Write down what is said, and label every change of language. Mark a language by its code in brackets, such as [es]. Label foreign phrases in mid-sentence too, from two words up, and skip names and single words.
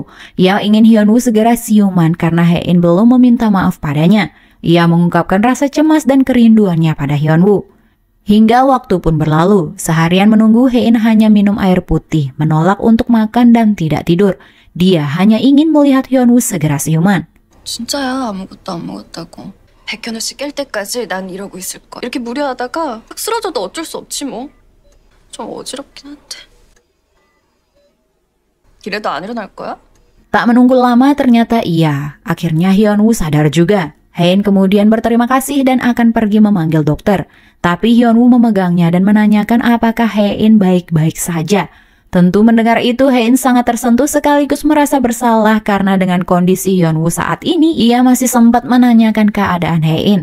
[id] Ia ingin Hyunwoo segera siuman karena Hae-in belum meminta maaf padanya. Ia mengungkapkan rasa cemas dan kerinduannya pada Hyunwoo. Hingga waktu pun berlalu, seharian menunggu Hae-in hanya minum air putih, menolak untuk makan dan tidak tidur. Dia hanya ingin melihat Hyunwoo segera siuman. [ko] 진짜야 아무것도 안 먹었다고. 백현우 씨 깰 때까지 난 이러고 있을 거야. 이렇게 무리하다가 확 쓰러져도 어쩔 수 없지 뭐. 좀 어지럽긴 한데. 이래도 안 일어날 거야? [id] Tak menunggu lama ternyata iya. Akhirnya Hyunwoo sadar juga. Hae-in kemudian berterima kasih dan akan pergi memanggil dokter. Tapi Hyunwoo memegangnya dan menanyakan apakah Hae-in baik-baik saja. Tentu mendengar itu, Hae-in sangat tersentuh sekaligus merasa bersalah karena dengan kondisi Hyunwoo saat ini, ia masih sempat menanyakan keadaan Hae-in.